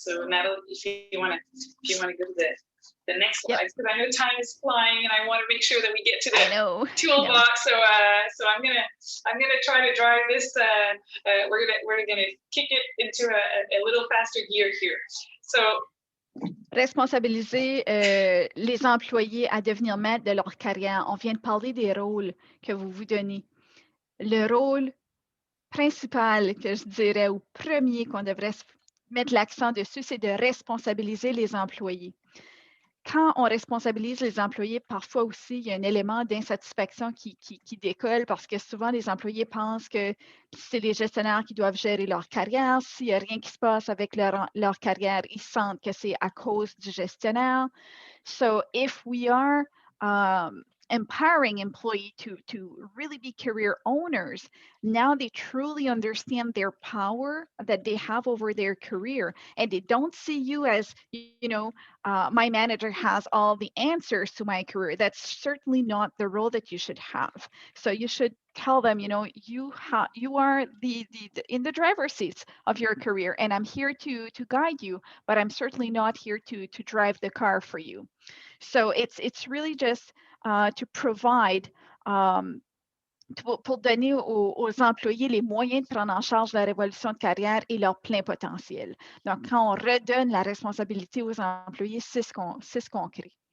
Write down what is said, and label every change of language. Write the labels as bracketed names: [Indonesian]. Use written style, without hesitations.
[English] So Natalie, if you want to go to the next slide, because I know time is flying, and I want to make sure that we get to the toolbox. So I'm gonna try to drive this. We're gonna kick it into a little faster gear here. So. [French] Responsabiliser les employés à devenir maîtres de leur carrière. On vient de parler des rôles que vous vous donnez. Le rôle principal que je dirais, ou premier qu'on devrait mettre l'accent dessus, c'est de responsabiliser les employés. Quand on responsabilise les employés, parfois aussi, il y a un élément d'insatisfaction qui décolle parce que souvent, les employés pensent que c'est les gestionnaires qui doivent gérer leur carrière. S'il n'y a rien qui se passe avec leur carrière, ils sentent que c'est à cause du gestionnaire. [English] So if we are empowering employees to really be career owners, now they truly understand their power that they have over their career, and they don't see you as, my manager has all the answers to my career. That's certainly not the role that you should have. So you should tell them, you are the in the driver's seat of your career, and I'm here to guide you, but I'm certainly not here to drive the car for you. So it's really just to provide, [French] pour donner aux employés les moyens de prendre en charge la révolution de carrière et leur plein potentiel. Donc, quand on redonne la responsabilité aux employés, c'est ce qu'on crée.